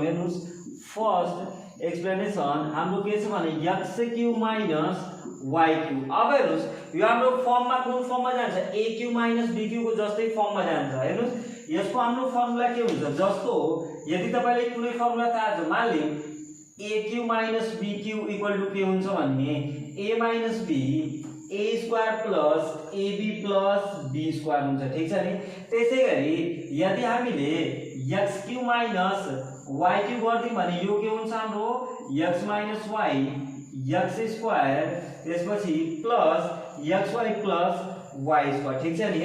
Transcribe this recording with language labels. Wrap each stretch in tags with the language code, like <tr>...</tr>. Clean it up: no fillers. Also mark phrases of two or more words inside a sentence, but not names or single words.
<ne>हेर्नुस्</ne> <en>first explanation</en> <ne>हाम्रो के छ भने x³ - y³। अब हेर्नुस् यो हाम्रो फर्ममा कुन फर्ममा जान्छ a³ - b³ को जस्तै फर्ममा जान्छ। हेर्नुस् यसको हाम्रो फर्मुला के हुन्छ जस्तो यदि तपाईलाई कुनै फर्मुला थाहा छ मानिलिउँ a³ - b³ = के हुन्छ भने a - b a² + ab + b² हुन्छ। ठीक छ नि। त्यसैगरी यदि हामीले x³ - y³ गर्दिम भने यो के हुन्छ हाम्रो x - y x² त्यसपछि प्लस xy + y²। ठीक छ नि।</ne>